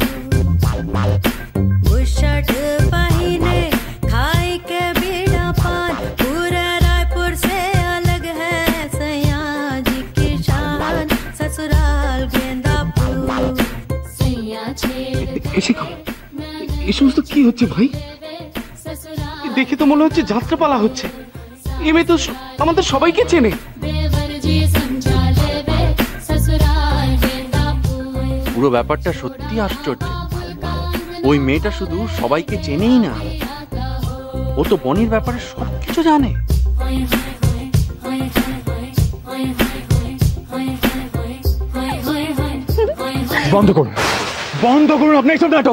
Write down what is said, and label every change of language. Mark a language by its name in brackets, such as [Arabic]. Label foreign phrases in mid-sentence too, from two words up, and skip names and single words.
[Hindi] बुशर्ट पहिने खाई के बीड़ा पान पूरे रायपुर से अलग है सैया जी की शान ससुराल गेंदा फूल सैया छेड़ [Bangla] এসে এই সমস্ত কি হচ্ছে ভাই? দেখে তো মনে হচ্ছে যাত্রাপালা হচ্ছে। এই মেয়ে তো আমাদের সবাইকে চেনে। [Hindi] देवर जी समझा लेवे ससुराल गेंदा फूल [Bangla] পুরো ব্যাপারটা সত্যি আশ্চর্য। ওই মেয়েটা শুধু সবাইকে চেনেই না, ও তো বনির ব্যাপারে সবকিছু জানে। বন্ধ করুন, বন্ধ করুন আপনি এইসব নাটক।